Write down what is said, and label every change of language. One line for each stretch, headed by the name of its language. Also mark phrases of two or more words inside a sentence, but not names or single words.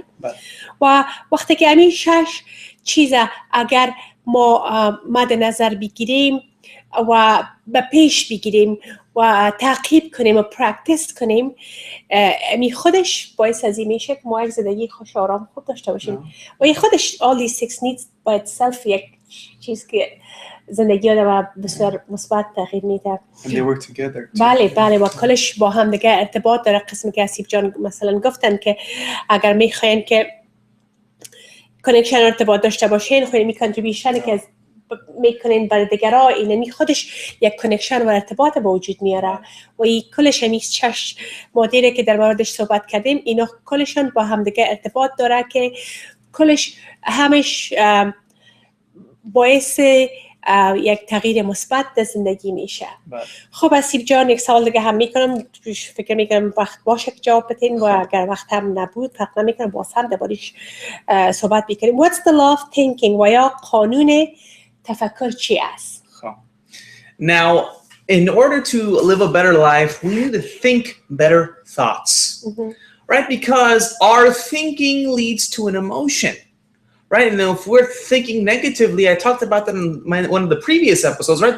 Persian: و وقتی که امی 6 چیز اگر ما مد نظر بگیریم و به پیش بگیریم و تعقیب کنیم و پرکتیس کنیم، امی خودش باعث از این میشه که ما یک زندگی خوش آرام خوب داشته باشیم. و این خودش
English: all these 6 needs by itself
Persian: یک چیز که زندگی آدم بسیار مثبت تغییر میده.
English: And they work together.
Persian: بله و کلش با هم دیگه ارتباط داره. قسمی که حسیب جان مثلا گفتن که اگر میخواین که کانکشن ارتباط داشته باشین، خود می کانتریبیوشن که میکنین برای دیگران، اینمی خودش یک کانکشن و ارتباط به وجود میاره و این کلش همی 6 مدیره که در موردش صحبت کردیم، اینا کلشون با هم دیگه ارتباط داره که کلش همش باعث یک تغییر مثبت در زندگی میشه. بله. خب آسیب جان یک سوال دیگه هم میکنم، فکر میکنم وقت باشه که جواب بدین و اگر وقت هم نبود فقط میکنم باز هم دربارش صحبت بکنیم.
English: What's the law of thinking
Persian: و یا قانون تفکر چی است؟ خب.
English: Now, in order to live a better life, we need to think better thoughts, right? Because our thinking leads to an emotion, right? And if we're thinking negatively, I talked about that in one of the previous episodes, right?